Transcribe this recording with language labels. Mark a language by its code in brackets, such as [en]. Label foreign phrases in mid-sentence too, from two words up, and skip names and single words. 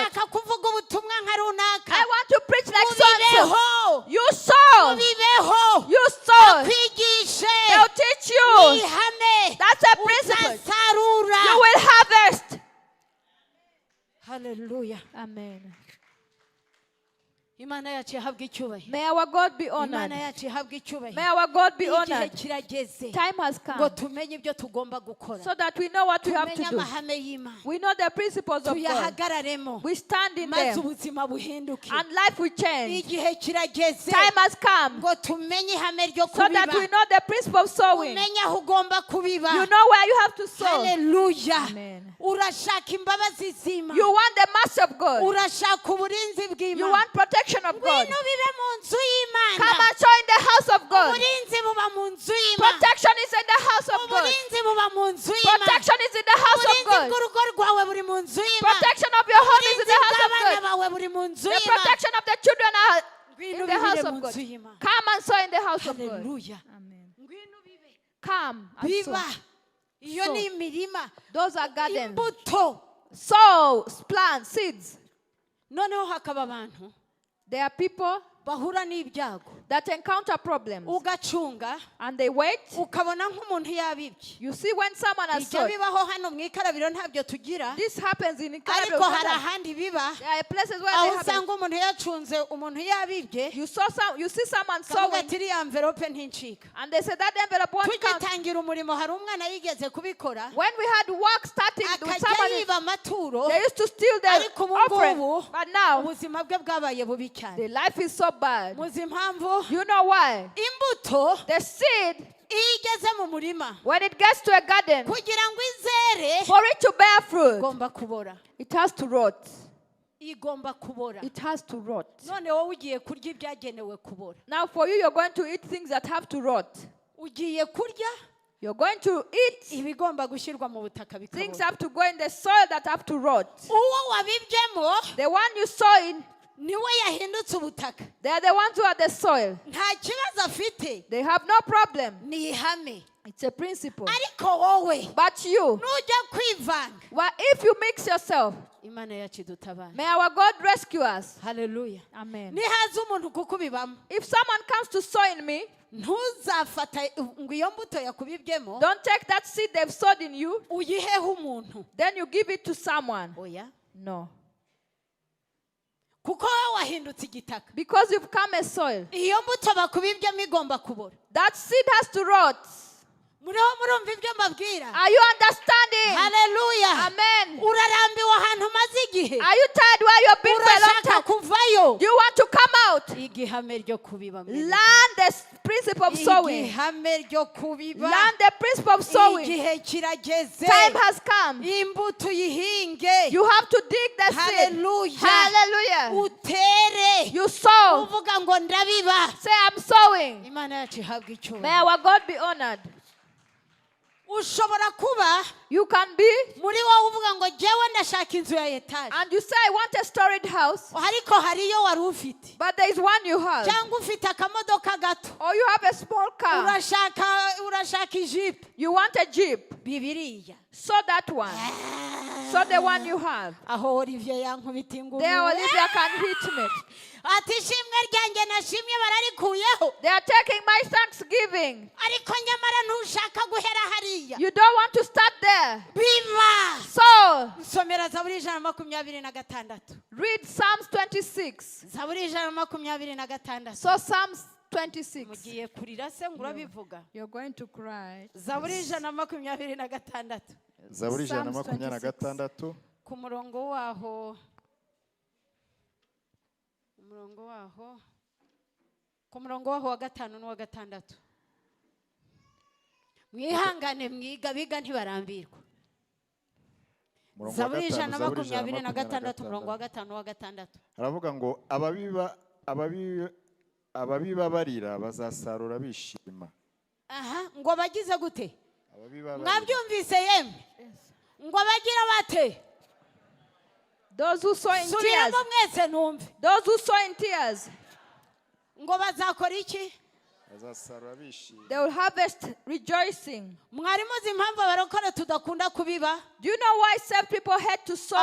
[rw] Ndashaka kuvuga ubutumwa nka runaka. [en] I want to preach like so-and-so. [rw] Mubibeho. [en] You saw. [rw] Mubibeho. [en] You saw. [rw] Kwigishe. [en] They'll teach you. [rw] Ihame. [en] That's a principle. [rw] Uzasarura. [en] You will harvest. [rw] Hallelujah. [en] Amen. [rw] Imana yacu ihabwe icyubahiro. [en] May our God be [rw] Imana [en] honored. [rw] yacu ihabwe [en] May [rw] icyubahiro. [en] our God be [rw] Igihe [en] honored. [rw] kirageze [en] Time has [rw] ngo [en] come [rw] tumenye ibyo tugomba gukora. [en] so that we know what we have to [rw] Tumenye [en] do. [rw] amahame y'Imana. [en] We know the principles of God. [rw] Tuyahagararemo. [en] We stand in [rw] Maze [en] them [rw] ubuzima buhinduke. [en] and life will change. [rw] Igihe kirageze [en] Time has come [rw] ngo tumenye ihame ryo [en] so that we [rw] kubiba. [en] know the principle of sowing. [rw] Umenye aho ugomba kubiba. [en] You know where you have to sow. [rw] Hallelujah. [en] Amen. [rw] Urashaka imbabazi z'Imana. [en] You want the mercy of God. [rw] Urashaka uburinzi [en] You [rw] bw'Imana. [en] want protection of God. [rw] Ngwino bibe mu nzu y'Imana. [en] Come and show in the house of God. [rw] Uburinzi buba mu nzu y'Imana. [en] Protection is in the house of God. [rw] Uburinzi buba mu nzu y'Imana. [en] Protection is in the house of [rw] Uburinzi [en] God. [rw] bw'urugo rwawe buri mu nzu y'Imana. [en] Protection of your home is in [rw] Uburinzi [en] the house of [rw] bw'abana [en] God. [rw] bawe buri mu nzu [en] The [rw] y'Imana. [en] protection of the children are [rw] Ngwino [en] in the house [rw] bibire [en] of [rw] mu [en] God. [rw] nzu y'Imana. [en] Come and sow in the house of God. [rw] Hallelujah. [en] Amen. [rw] Ngwino bibe. [en] Come and sow. [rw] Biba. Iyo [en] So, [rw] ni imirima. [en] Those are gardens. [rw] Imbuto. [en] Sow, plant, seeds. [rw] Noneho hakaba abantu [en] There are people [rw] bahura n'ibyago. [en] that encounter problems [rw] Ugacunga. [en] and they wait. [rw] Ukabona nk'umuntu yabibye. [en] You see when someone has [rw] Bijya [en] sowed. [rw] bibaho hano mu ikarabiro ntabyo tugira. [en] This happens in [rw] Ariko hari ahandi biba. [en] There are places where [rw] Aho [en] they happen. [rw] usanga umuntu yacunze umuntu yabibye. [en] You see someone [rw] Kavuga [en] sowing [rw] ati iriya envelope ntincika. [en] and they say that envelope won't come. [rw] Tugitangira umurimo hari umwana yigeze kubikora. [en] When we had work starting with [rw] Akajya [en] someone, [rw] yiba amaturo. [en] they used to steal the [rw] Ariko ubu [en] offering. [rw] ngubu [en] But now, [rw] ubuzima bwe bwabaye bubi cyane. [en] the life is so bad. [rw] Muzi impamvu? [en] You know why? [rw] Imbuto [en] The seed, [rw] iyo igeze mu murima [en] when it gets to a garden, [rw] kugira ngo izere [en] for it to bear fruit, [rw] igomba kubora. [en] it has to rot. [rw] Igomba kubora. [en] It has to rot. [rw] None wowe ugiye kurya ibyagenewe kubora. [en] Now, for you, you're going to eat things that have to rot. [rw] Ugiye kurya [en] You're going to eat [rw] ibigomba gushyirwa mu butaka [en] things [rw] bikabora. [en] have to go in the soil that have to rot. [rw] Uwo wabibyemo [en] The one you sow in, [rw] niwe yahindutse ubutaka. [en] they are the ones who are the soil. [rw] Nta kibazo afite. [en] They have no problem. [rw] Ni ihame. [en] It's a principle. [rw] Ariko wowe [en] But you, [rw] nujya kwivanga. [en] well, if you mix yourself, [rw] Imana yacu idutabara. [en] may our God rescue us. [rw] Hallelujah. [en] Amen. [rw] Nihaza umuntu kukubibamo. [en] If someone comes to sow in me, [rw] Ntuzafata ngo iyo mbuto yakubibyemo [en] don't take that seed they've sowed in you, [rw] uyiheho umuntu. [en] then you give it to someone. [rw] Oya. [en] No. [rw] Kuko wowe wahindutse igitaka. [en] Because you've come a soil. [rw] Iyo mbuto bakubibyemo igomba kubora. [en] That seed has to rot. [rw] Muriho murumva ibyo mbabwira. [en] Are you understanding? [rw] Hallelujah. [en] Amen. [rw] Urarambiwe ahantu umaze igihe. [en] Are you tired where you've been for a long [rw] Urashaka [en] time? [rw] kuvayo. [en] You want to come out? [rw] Igihame ryo kubiba. [en] Learn the principle of sowing. [rw] Igihame ryo kubiba. [en] Learn the principle of sowing. [rw] Igihe kirageze. [en] Time has come. [rw] Imbuto yihinge. [en] You have to dig the seed. [rw] Hallelujah. [en] Hallelujah. [rw] Utere. [en] You sow. [rw] Uvuga ngo ndabiba. [en] Say, I'm sowing. [rw] Imana yacu ihabwe icyubahiro. [en] May our God be honored. [rw] Ushobora kuba [en] You can be, [rw] muri wowe uvuga ngo jyewe ndashaka inzu ya etaje. [en] and you say, I want a storied house, [rw] Ariko hari iyo wari ufite. [en] but there is one you have. [rw] Cyangwa ufite akamodoka gato. [en] Or you have a small car. [rw] Urashaka ijipo. [en] You want a Jeep. [rw] Bibiriya. [en] So that one. So the one you have. [rw] Aho Olivier yankubita ingumi. [en] There Olivia can hit me. [rw] Ati ishimwe ryanjye nashimye bararikuyeho. [en] They are taking my thanksgiving. [rw] Ariko nyamara ntushaka guhera hariya. [en] You don't want to start there. [rw] Biba. [en] So, [rw] Nsomera Zaburi 126. [en] read Psalms 26. [rw] Zaburi 126. [en] So Psalms 26. [rw] Mugiye kurira se ngo urabivuga. [en] You're going to cry. [rw] Zaburi 126. Zaburi [en] Psalms 126 [rw] Ku murongo waho umurongo waho ku murongo waho wa 5 n'uwa 6. Mwihangane mwiga biga ntibarambirwa. Zaburi 126 umurongo wa 5 n'uwa 6. Aravuga ngo ababiba barira bazasarura bishima. Aha, ngo bagize gute? Mwabyumvise yemwe? Ngo bagira bate? [en] Those who sow in tears. [rw] Mwese numve. [en] Those who sow in tears. [rw] Ngo bazakora iki? Bazasarura bishima. [en] They will harvest rejoicing. [rw] Mwari muzi impamvu abarokore tudakunda kubiba? [en] Do you know why some people hate to sow?